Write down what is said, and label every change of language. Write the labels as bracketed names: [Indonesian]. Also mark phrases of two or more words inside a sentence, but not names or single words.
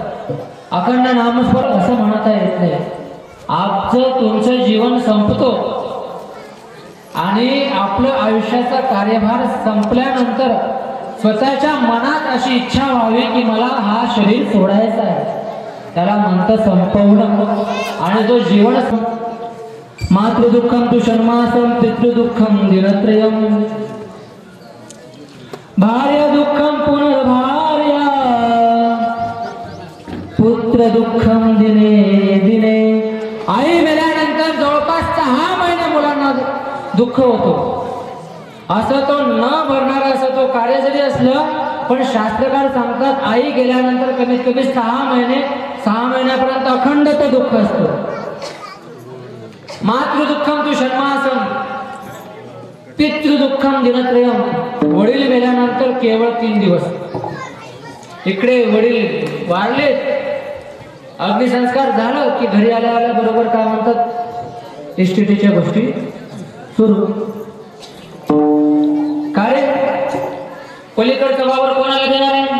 [Marathi] अखंड नामस्मरण असं म्हणता येत नाही। आजचं तुमचं जीवन संपतो आणि आपलं आयुष्याचा कार्यभार संपल्यानंतर स्वतःच्या मनात अशी इच्छा व्हावी की मला हा शरीर सोडायचा आहे, त्याला म्हणतं संपवणं। आणि जो जीवन [Sanskrit] मातृदुःखम तु षण्मासम पितृदुःखम दिनत्रयम भार्य दुःखम पुनर्भार्या पुत्र दुःखम दिने दिने। [Marathi] आई मेल्यानंतर जवळपास 6 महिने मुलांना दुःख होतो। असं तो न भरणारा असं तो कार्य जरी असलं पण शास्त्रकार सांगतात आई गेल्यानंतर कमीत कमी 6 महिन्यापर्यंत अखंड ते दुःख असतं। [Sanskrit] मातृदुःखम तु षण्मासम पितृदुःखम दिनत्रयम। [Marathi] वडील मेल्यानंतर केवळ 3 दिवस। इकडे वडील वारले, अग्निसंस्कार झालं की घरी आल्या बरोबर काय म्हणतात इस्टेटीच्या गोष्टी सुरू। काय पलीकडचा वावर कोणाला देणार आहे?